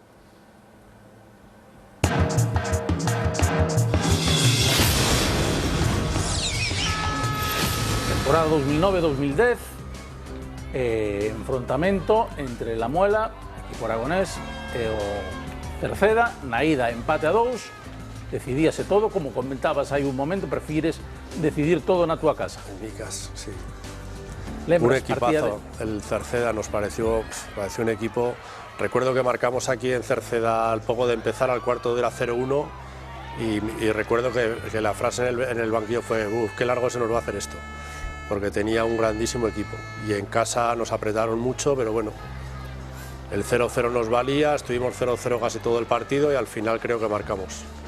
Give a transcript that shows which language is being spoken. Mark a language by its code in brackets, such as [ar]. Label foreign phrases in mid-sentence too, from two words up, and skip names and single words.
[gl] Temporada 2009-2010, enfrontamento entre La Muela, equipo aragonés, e o Cerceda, na ida empate a 2, decidíase todo, como comentabas hai un momento, prefires decidir todo na túa casa. [es] En mi casa, sí. Un equipazo, el Cerceda nos pareció un equipo. Recuerdo que marcamos aquí en Cerceda al poco de empezar, al cuarto de la 0-1, y recuerdo que la frase en el banquillo fue: "Uf, qué largo se nos va a hacer esto", porque tenía un grandísimo equipo, y en casa nos apretaron mucho, pero bueno, el 0-0 nos valía, estuvimos 0-0 casi todo el partido y al final creo que marcamos.